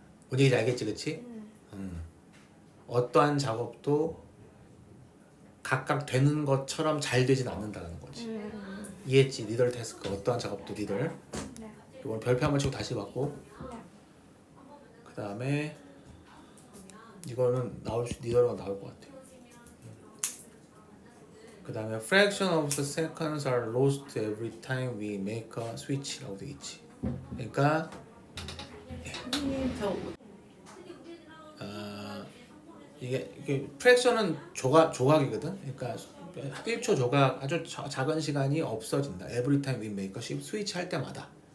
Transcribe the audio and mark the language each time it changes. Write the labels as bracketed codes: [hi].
[ko] 뭔 얘기인지 알겠지, 그치? 어떠한 작업도 각각 되는 것처럼 잘 되진 않는다는 거지. 이해했지? 리더 태스크 어떠한 작업도 리더. 네. 이건 별표 한번 치고 다시 받고. 네. 그 다음에 이거는 리더가 나올 것 같아. [en] 그 다음에 fraction of the seconds are lost every time we make a switch [ko] 라고 돼 있지. 그러니까 이게 fraction은 조각이거든. 그러니까 1초 조각 아주 작은 시간이 없어진다. [en] Every time we make a switch [ko] 할 때마다.